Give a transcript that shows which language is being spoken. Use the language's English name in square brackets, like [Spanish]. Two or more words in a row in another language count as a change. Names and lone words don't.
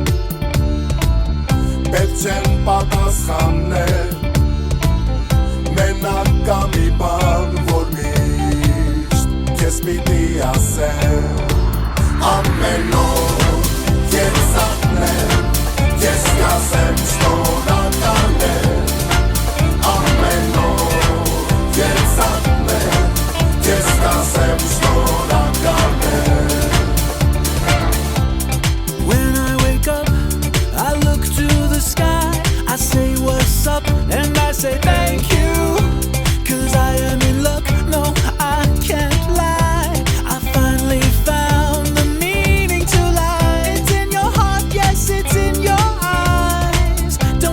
[Armenian] Պետք չեն պատասխաններ Մենակ կա մի բան, որ միշտ Քեզ պիտի ասեմ Ամեն օր Ես ատնեմ, ես կասեմ շնորհակալ եմ Ամեն օր ես ատնեմ, ես կասեմ շնորհակալ եմ [English] When I wake up, I look to the sky I say what's up and I say thank you Cause I am in luck, no I can't lie I finally found the meaning to life It's in your heart, yes it's in your eyes